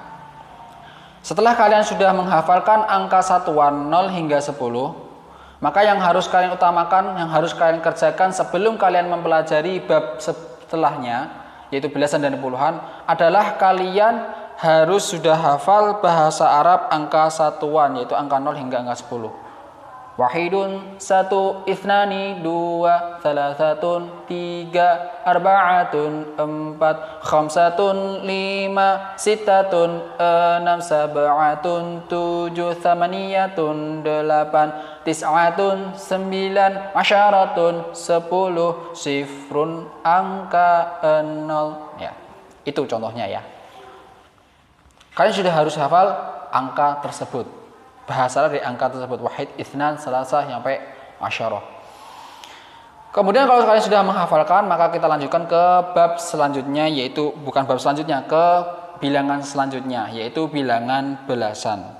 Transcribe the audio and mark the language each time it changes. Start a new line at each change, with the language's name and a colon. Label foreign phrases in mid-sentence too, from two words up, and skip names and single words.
Indonesian: Setelah kalian sudah menghafalkan angka satuan 0 hingga 10, maka yang harus kalian utamakan, yang harus kalian kerjakan sebelum kalian mempelajari bab setelahnya, yaitu belasan dan puluhan, adalah kalian harus sudah hafal bahasa Arab angka satuan, yaitu angka 0 hingga angka 10. Wahidun, satu, ithnani, dua, thalathatun, tiga, arba'atun, empat, khamsatun, lima, sittatun, enam, sab'atun, tujuh, thamaniyatun, delapan, tis'atun, sembilan, asyaratun, 10, sifrun, angka 0. Ya, itu contohnya ya. Kalian sudah harus hafal angka tersebut. Bahasa dari angka tersebut,
Arabic: واحد، اثنان، ثلاثة,
Indonesian: sampai asyarah. Kemudian kalau kalian sudah menghafalkan, maka kita lanjutkan ke bab selanjutnya, yaitu bukan bab selanjutnya, ke bilangan selanjutnya, yaitu bilangan belasan.